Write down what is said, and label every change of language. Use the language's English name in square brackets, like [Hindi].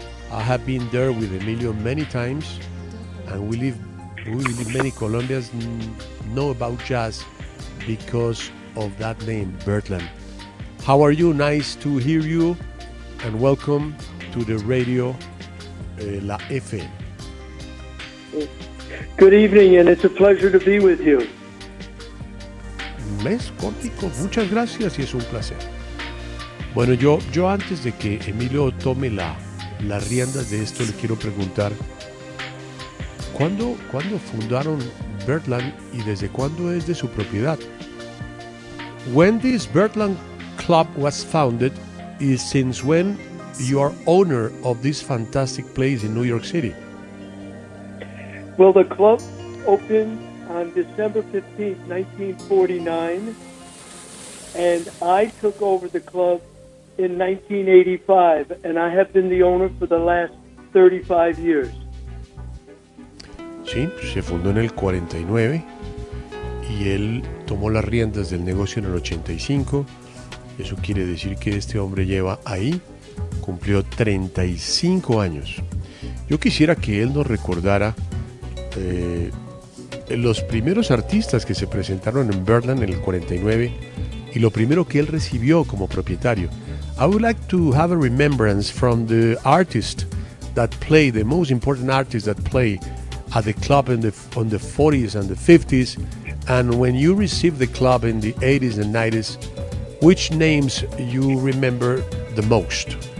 [English] I have been there with Emilio many times, and we live many Colombians know about jazz because of that name, Birdland. How are you? Nice to hear you, and welcome to the radio, La FM. Good evening, and it's a pleasure to be with you. [Spanish] Mes Cortico, muchas gracias y es un placer. Bueno, yo antes de que Emilio tome las riendas de esto, le quiero preguntar, ¿cuándo fundaron Birdland y desde cuándo es de su propiedad? [English] When this Birdland Club was founded, is since when you are owner of this fantastic place in New York City? Well, the club opened on December 15th, 1949, and I took over the club in 1985, and I have been the owner for the last 35 years. [Spanish] Sí, se fundó en el 49 y él tomó las riendas del negocio en el 85. Eso quiere decir que este hombre lleva ahí, cumplió 35 años. Yo quisiera que él nos recordara los primeros artistas que se presentaron en Birdland en el 49 y lo primero que él recibió como propietario. [English] I would like to have a remembrance from the artist that played, the most important artist that played at the club on the 40s and the 50s, and when you received the club in the 80s and 90s, which names you remember the most?